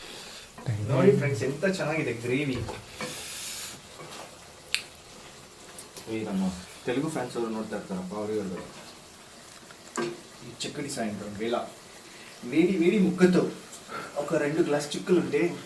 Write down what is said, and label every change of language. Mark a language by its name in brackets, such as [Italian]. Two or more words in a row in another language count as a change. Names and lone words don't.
[Kannada] ನೋಡಿ ಫ್ರೆಂಡ್ಸ್, ಎಂತ ಚೆನ್ನಾಗಿದೆ ಗ್ರೇವಿ. ಈ ನಮ್ಮ [Telugu] తెలుగు ఫ్యాన్స్ [Kannada] ಅವರು ನೋಡ್ತಾ ಇರ್ತಾರಪ್ಪ ಅವ್ರಿಗೆ ಹೇಳ್ಬೇಕು [Telugu] ఈ చిక్కటి సాయంత్రం వేళ వేడి వేడి ముక్కతో ఒక 2 గ్లాస్ చిక్కులుంటే